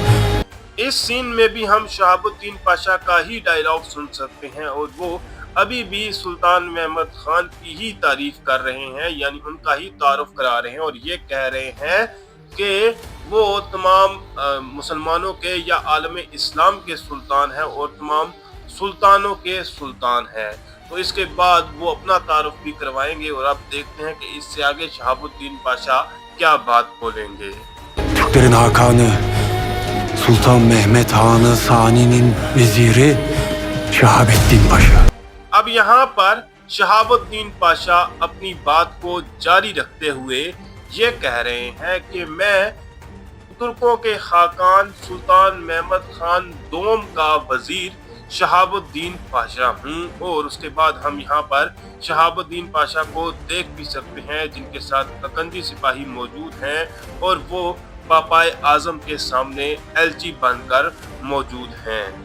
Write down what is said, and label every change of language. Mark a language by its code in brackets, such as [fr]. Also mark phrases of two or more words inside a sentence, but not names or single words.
[hi] इस सीन में भी हम शहाबुद्दीन पाशा का ही डायलॉग सुन सकते हैं और वो अभी भी सुल्तान महमद खान की ही तारीफ कर रहे हैं, यानी उनका ही तारुफ करा रहे हैं और ये कह रहे हैं कि वो तमाम मुसलमानों के या आलम इस्लाम के सुल्तान हैं और तमाम सुल्तानों के सुल्तान हैं। तो इसके बाद वो अपना तारुफ भी करवाएंगे और अब देखते हैं कि इससे आगे शहाबुद्दीन पाशा क्या बात बोलेंगे। [tr] Türklerin Hakanı, Sultan Mehmet Hanı Sani'nin veziri Şahabettin Paşa। [hi] अब यहाँ पर शहाबुद्दीन पाशा अपनी बात को जारी रखते हुए ये कह रहे हैं कि मैं तुर्कों के खाकान सुल्तान महमद खान दोम का वजीर शहाबुद्दीन पाशा हूँ। और उसके बाद हम यहाँ पर शहाबुद्दीन पाशा को देख भी सकते हैं जिनके साथ तकंदी सिपाही मौजूद हैं और वो पापाए आजम के सामने एलची बनकर मौजूद हैं।